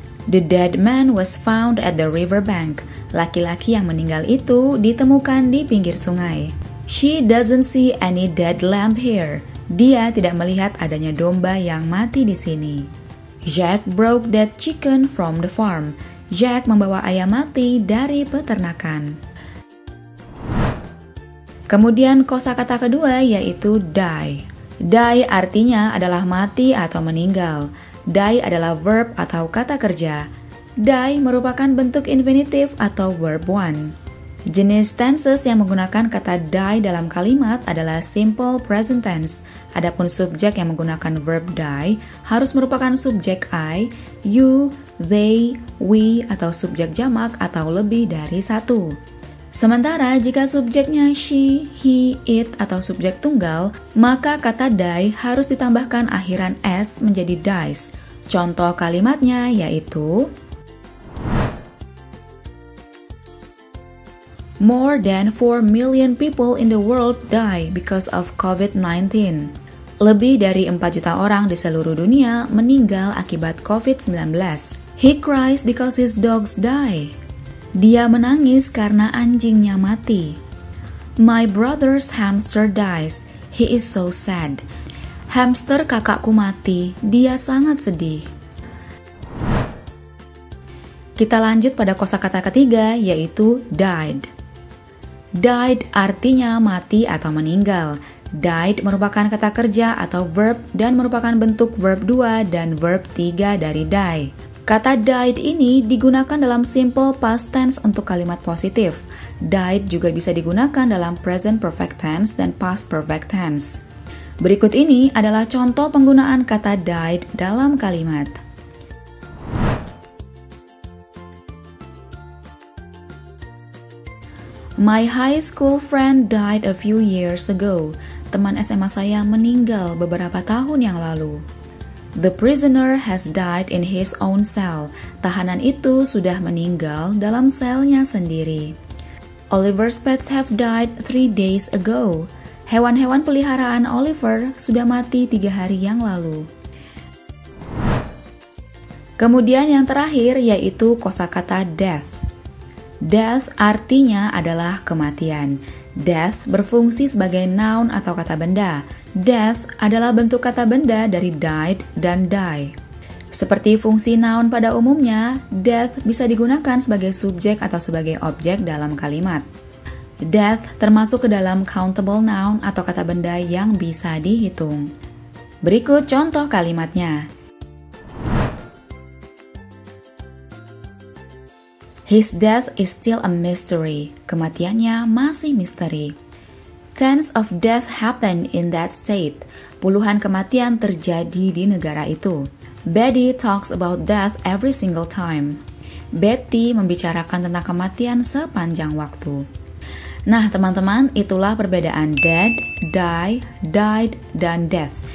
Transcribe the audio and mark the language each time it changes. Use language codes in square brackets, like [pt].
[en] The dead man was found at the river bank. [id] Laki-laki yang meninggal itu ditemukan di pinggir sungai. [en] She doesn't see any dead lamb here. [id] Dia tidak melihat adanya domba yang mati di sini. [en] Jack broke that chicken from the farm. [id] Jack membawa ayam mati dari peternakan. Kemudian kosakata kedua yaitu die. Die artinya adalah mati atau meninggal. Die adalah verb atau kata kerja. Die merupakan bentuk infinitif atau verb one. Jenis tenses yang menggunakan kata die dalam kalimat adalah simple present tense. Adapun subjek yang menggunakan verb die harus merupakan subjek I, you, they, we, atau subjek jamak atau lebih dari satu. Sementara jika subjeknya she, he, it, atau subjek tunggal, maka kata die harus ditambahkan akhiran s menjadi dies. Contoh kalimatnya yaitu [en] More than 4 million people in the world die because of COVID-19. [id] Lebih dari 4 juta orang di seluruh dunia meninggal akibat COVID-19. [en] He cries because his dogs die. [id] Dia menangis karena anjingnya mati. [en] My brother's hamster dies. He is so sad. [id] Hamster kakakku mati. Dia sangat sedih. Kita lanjut pada kosakata ketiga yaitu died. Died artinya mati atau meninggal. Died merupakan kata kerja atau verb dan merupakan bentuk verb 2 dan verb 3 dari die. Kata died ini digunakan dalam simple past tense untuk kalimat positif. Died juga bisa digunakan dalam present perfect tense dan past perfect tense. Berikut ini adalah contoh penggunaan kata died dalam kalimat. [en] My high school friend died a few years ago. [id] Teman SMA saya meninggal beberapa tahun yang lalu. [en] The prisoner has died in his own cell. [id] Tahanan itu sudah meninggal dalam selnya sendiri. [en] Oliver's pets have died 3 days ago. [id] Hewan-hewan peliharaan Oliver sudah mati 3 hari yang lalu. Kemudian yang terakhir yaitu kosakata death. Death artinya adalah kematian. Death berfungsi sebagai noun atau kata benda. Death adalah bentuk kata benda dari died dan die. Seperti fungsi noun pada umumnya, death bisa digunakan sebagai subjek atau sebagai objek dalam kalimat. Death termasuk ke dalam countable noun atau kata benda yang bisa dihitung. Berikut contoh kalimatnya. [en] His death is still a mystery. [id] Kematiannya masih misteri. [en] Tens of death happened in that state. [id] Puluhan kematian terjadi di negara itu. [en] Betty talks about death every single time. [id] Betty membicarakan tentang kematian sepanjang waktu. Nah teman-teman, itulah perbedaan dead, die, died, dan death.